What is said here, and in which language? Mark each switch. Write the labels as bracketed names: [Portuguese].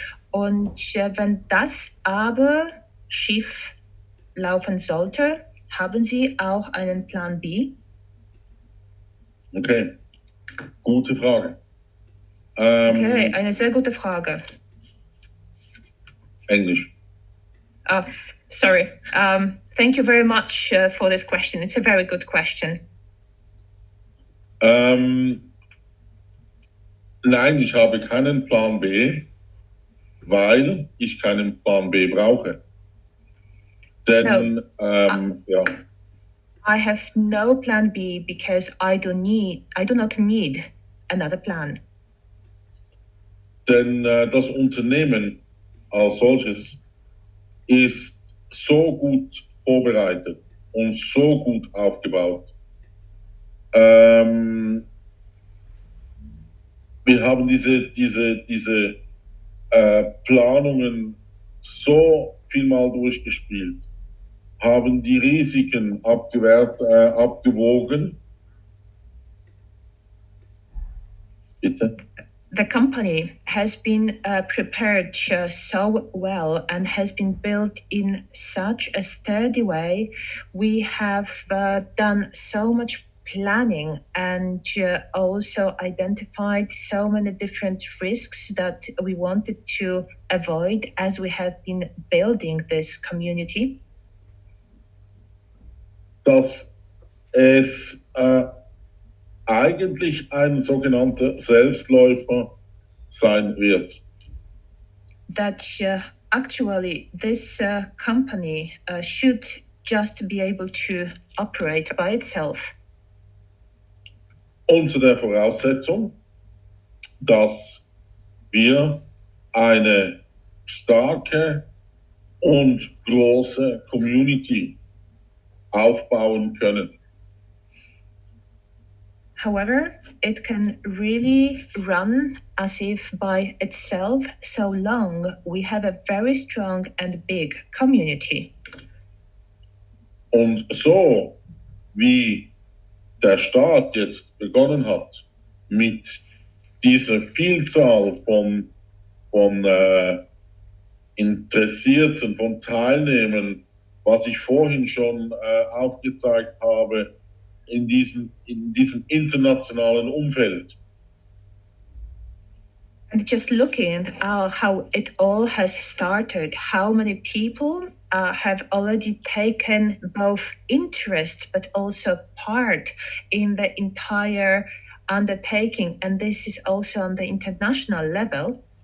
[German] Und wenn das aber schief laufen sollte, haben Sie auch einen Plan B? Okay, gute Frage. Okay, eine sehr gute Frage. Englisch. [English] Oh, sorry. Thank you very much for this question. It's a very good question. [German] Nein, ich habe keinen Plan B, weil ich keinen Plan B brauche. Denn, [English] No. I have no plan B because I do not need another plan. [German] Denn das Unternehmen als solches ist so gut vorbereitet und so gut aufgebaut. Wir haben diese Planungen so vielmal durchgespielt, haben die Risiken abgewogen. Bitte? [English] The company has been prepared so well and has been built in such a sturdy way. We have done so much planning and also identified so many different risks that we wanted to avoid as we have been building this community. [German] Dass es eigentlich ein sogenannter Selbstläufer sein wird. [English] That actually this company should just be able to operate by itself. [German] Unter der Voraussetzung, dass wir eine starke und große Community aufbauen können. [English] However, it can really run as if by itself so long we have a very strong and big community. [German] Und so wie der Staat jetzt begonnen hat, mit dieser Vielzahl von Interessierten, von Teilnehmern, was ich vorhin schon aufgezeigt habe, in diesem internationalen Umfeld. [English] And just looking at how it all has started, how many people have already taken both interest but also part in the entire undertaking, and this is also on the international level.